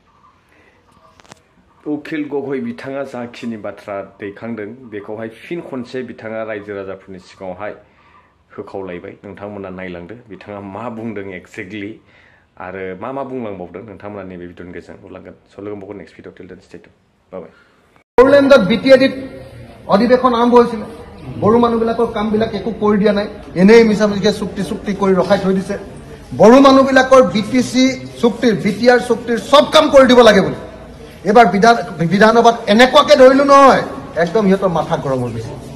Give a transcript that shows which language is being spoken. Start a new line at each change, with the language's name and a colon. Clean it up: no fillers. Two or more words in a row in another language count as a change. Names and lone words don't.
Bodo: उखिल गगৈ बिथाङा जाखिनि बाथ्रा दैखांदों बेखौहाय फिन खनसे बिथाङा रायजो राजाफोरनि सिगाङावहाय होखावलायबाय नोंथांमोना नायलांदो बिथाङा मा बुंदों एक्जेक्टलि आरो मा बुंलांबावदों नोंथांमोना नैबे भिडिअनि गेजेरजों नुलांगोन स' लोगो मोनबावगोन
English: next video till then stay tune bye bye
Assamese: বড়োলেণ্ডত বিটিএডিত অধিবেশন আৰম্ভ হৈছিল বড়ো মানুহবিলাকৰ কামবিলাক একো কৰি দিয়া নাই এনেই মিছামিছিকে চুক্তি কৰি ৰখাই থৈ দিছে বড়ো মানুহবিলাকৰ বিটিসি চুক্তিৰ বিটিআৰ চুক্তিৰ সব কাম কৰি দিব লাগে বুলি এবাৰ বিধানসভাত এনেকুৱাকে ধৰিলো নহয় একদম ইহঁতৰ মাথা গৰম হৈ গৈছে